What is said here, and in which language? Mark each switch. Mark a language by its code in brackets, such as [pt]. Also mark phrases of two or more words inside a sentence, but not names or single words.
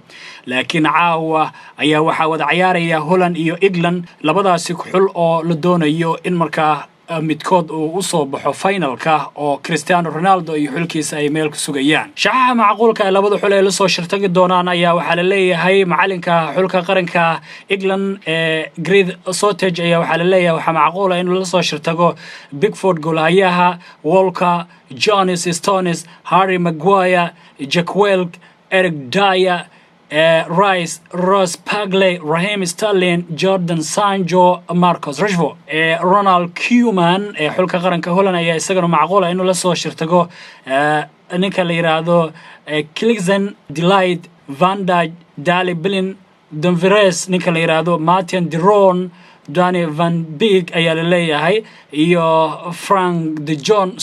[so] laakiin caawa ayaa waxa wada ciyaaraya Holland iyo England, labadaasi xul oo la doonayo in markaa midkood uu u soo baxo finalka oo Cristiano Ronaldo iyo xulkiisa ay meel ku sugayaan. shaxaha macquulka ee labada xul ee la soo shirtagi doonaan ayaa waxa la leeyahay macalinka xulka qaranka England Gareth Southgate ayaa waxa la leeyahay waxa macquul ah in la soo shirtago Pickford, goolahayaha Walker, Jonas Stones, Harry Maguire, Jack Welch, Eric Dyer, Rice, Ross Paglet, Raheem Sterling, Jordan Sancho, Marcus Rashford, Ronald Koeman xulka qaranka Holland ayaa isagana macquul ah inuu la soo shirtago ninka la yiraahdo Klinsmann, Delight, Van Dijk, Dali Blind, Dumfries, ninka la yiraahdo Martin de Roon, Danny Van Beek ayaa la leeyahay iyo Frank de Jong.